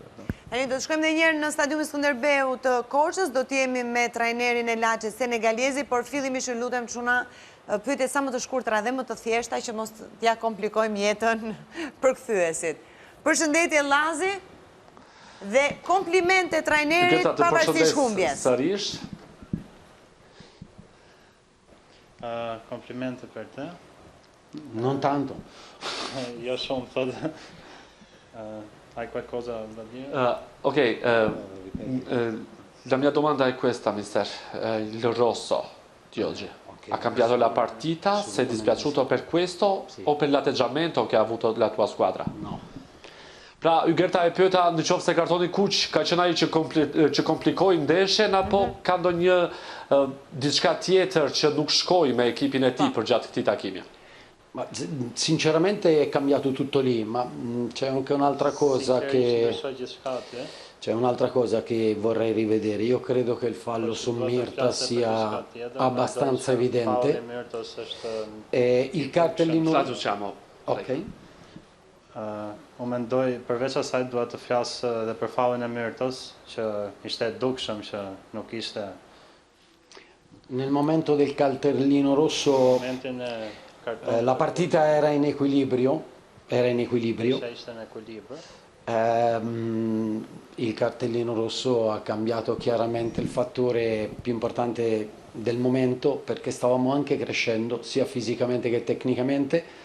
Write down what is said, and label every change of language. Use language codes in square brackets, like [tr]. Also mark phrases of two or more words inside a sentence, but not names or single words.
[sq] Do të shkojmë dhe njerë në stadiumin Skënderbeu të Korçës, do t'jemi me trajnerin e Laçit Senegaliezi, por fillimisht lutem çuna pyetje sa më të shkurtra dhe më të thjeshta që mos t'ja komplikojmë jetën përkthyesit. Përshëndetje Llazi dhe komplimente trajnerit pavarësisht humbjes. [it] Complimente per te. Non tanto. Io sono hai qualcosa da dire? Ok, la mia domanda è questa, mister. Il rosso di oggi ha cambiato la partita? Sei dispiaciuto per questo o per l'atteggiamento che ha avuto la tua squadra? No. [sq] Pra, Ygerta e pyeta në qoftë se kartoni kuq ka qenë ai që komplikoi ndeshjen apo ka ndonjë diçka tjetër që nuk shkoi me ekipin e tij për gjatë këtij takimi? [it] Ma sinceramente è cambiato tutto lì, ma c'è anche un'altra cosa c'è un'altra cosa che vorrei rivedere. Io credo che il fallo su Mirta sia abbastanza evidente. Il cartellino Traduciamo. Ok. [sq] Unë mendoj, përveç asaj duhet të flas edhe për fallin e Mirtës, që ishte dukshëm që nuk ishte. [it] Nel momento del cartellino rosso la partita era in equilibrio, il cartellino rosso ha cambiato chiaramente il fattore più importante del momento, perché stavamo anche crescendo sia fisicamente che tecnicamente.